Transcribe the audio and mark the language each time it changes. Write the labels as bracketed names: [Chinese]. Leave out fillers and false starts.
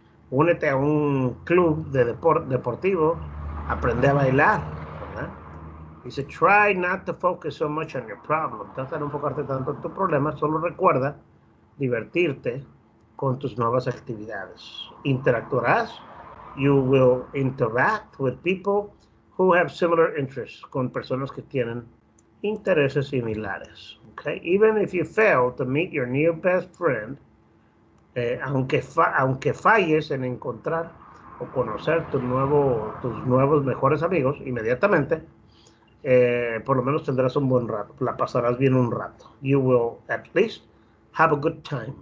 [Spanish] Únete a un club de deportivo, aprende a bailar, ¿verdad? Dice, [English] try not to focus so much on your problem. [Spanish] Trata de no enfocarte tanto en tu problema, solo recuerda divertirte con tus nuevas actividades. Interactuarás. [English] You will interact with people who have similar interests, [Spanish] con personas que tienen intereses similares. [English] Okay? Even if you fail to meet your new best friend, [Spanish] aunque falles en encontrar o conocer tus nuevos mejores amigos inmediatamente, por lo menos tendrás un buen rato, la pasarás bien un rato. [English] You will at least have a good time.